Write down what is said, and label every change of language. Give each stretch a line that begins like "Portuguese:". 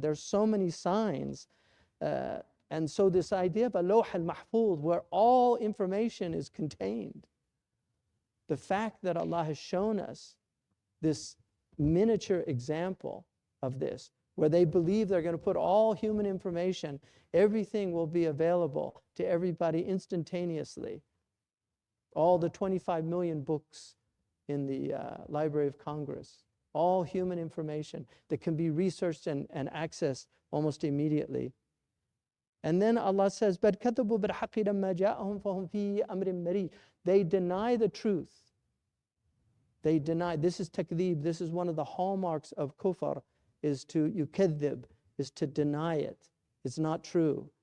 English: There's so many signs. And so this idea of a Lawh al-Mahfuz, where all information is contained, the fact that Allah has shown us this miniature example of this, where they believe they're going to put all human information, everything will be available to everybody instantaneously. All the 25 million books in the Library of Congress, all human information that can be researched and accessed almost immediately. And then Allah says,
Arabic: بَلْ كَذَبُوا بِالْحَقِّ لَمَّا جَاءَهُمْ فَهُمْ فِي أَمْرٍ مَرِيجٍ.
English: They deny the truth. They deny. This is takdhib. This is one of the hallmarks of kufr, is to yukadhib, is to deny it. It's not true.